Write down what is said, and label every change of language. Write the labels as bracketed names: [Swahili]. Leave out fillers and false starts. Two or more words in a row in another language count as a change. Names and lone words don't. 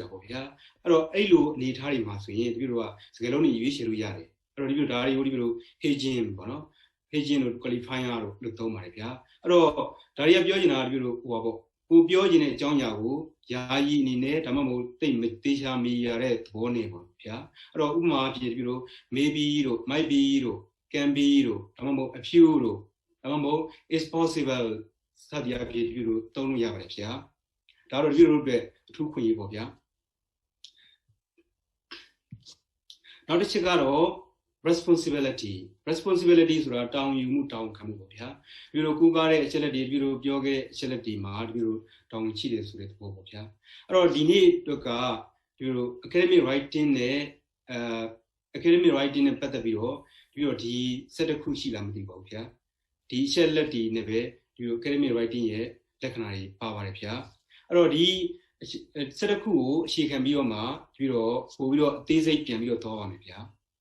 [Burmese] ပေါ့ဗျာအဲ့တော့အဲ့လိုအနေထားတွေမှာဆိုရင်ဒီလိုကစကားလုံးတွေရွေးချယ်လို့ရတယ်အဲ့တော့ဒီလိုဒါတွေကိုဒီလို agent ပေါ့နော် agent လို့ qualifier လို့သုံးပါတယ်ဗျာအဲ့တော့ဒါတွေကပြောချင်တာဒီလိုဟိုပါပေါ့ကိုပြောချင်တဲ့အကြောင်းအရာကိုယာယီအနေနဲ့ဒါမှမဟုတ်တိတ်မသေးချာမီရတဲ့သဘောနဲ့ပေါ့ဗျာအဲ့တော့ဥပမာအဖြစ်ဒီလို maybe တို့ [English] might be [Burmese] တို့ [English] can be [Burmese] တို့ဒါမှမဟုတ် [English] a few [Burmese] တို့ဒါမှမဟုတ် [English] is possible [Burmese] စသည်အဖြစ်ဒီလိုသုံးလို့ရပါတယ်ဗျာဒါတော့ဒီလိုအတွက်အထူးခွင့်ရပေါ့ဗျာ နောက်တစ်ချက်ကတော့ responsibility ဆိုတာတာဝန်ယူမှုတာဝန်ခံမှုပေါ့ဗျာဒီလိုကူးကားတဲ့အချက်လက်တွေဒီလိုပြော ခဲ့တဲ့အချက်လက်တွေမှာဒီလိုတာဝန်ရှိတယ်ဆိုတဲ့သဘောပေါ့ဗျာအဲ့တော့ဒီနေ့အတွက်ကဒီလို [English] academic writing [Burmese] နဲ့ [English] academic writing [Burmese] နဲ့ပတ်သက်ပြီးတော့ဒီset တစ်ခုရှိလားမသိပါဘူးဗျာဒီအချက်လက်တွေနဲ့ပဲဒီလို [English] academic writing [Burmese] ရဲ့လက္ခဏာတွေပါပါတယ်ဗျာအဲ့တော့ဒီset တစ်ခုကိုအခြေခံပြီးတော့မှပြီးတော့ပို့ပြီးတော့အသေးစိတ်ပြန်ပြီးတော့သွားပါမယ်ဗျာ